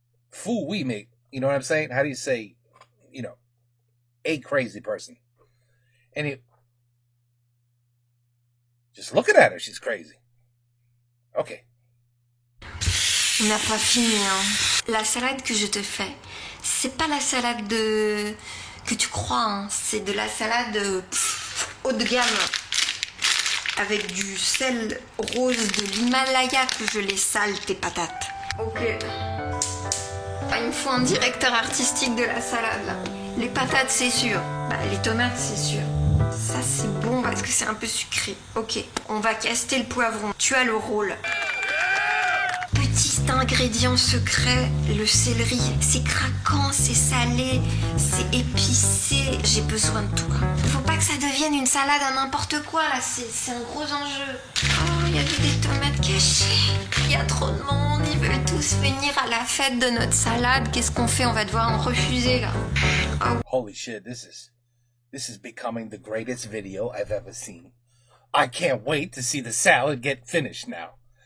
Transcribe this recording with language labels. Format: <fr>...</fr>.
<fr>Fou, oui, mais,</fr> <en>you know what I'm saying? How do you say, you know, a crazy person? And just looking at her, she's crazy. Okay.</en> <fr>On n'a pas fini, hein. La salade que je te fais, c'est pas la salade que tu crois, hein. C'est de la salade haut de gamme. Avec du sel rose de l'Himalaya que je les sale, tes patates. Ok. Il me faut un directeur artistique de la salade, là. Les patates, c'est sûr. Bah, les tomates, c'est sûr. Ça, c'est bon parce que c'est un peu sucré. Ok, on va caster le poivron. Tu as le rôle. Petit ingrédient secret, le céleri. C'est craquant, c'est salé, c'est épicé. J'ai besoin de tout. Faut pas que ça devienne une salade à n'importe quoi, là. C'est un gros enjeu. Oh, il y avait des tomates cachées. Il y a trop de monde. Ils veulent tous venir à la fête de notre salade. Qu'est-ce qu'on fait? On va devoir en refuser, là. Oh.</fr> <en>Holy shit, this is becoming the greatest video I've ever seen. I can't wait to see the salad get finished now.</en>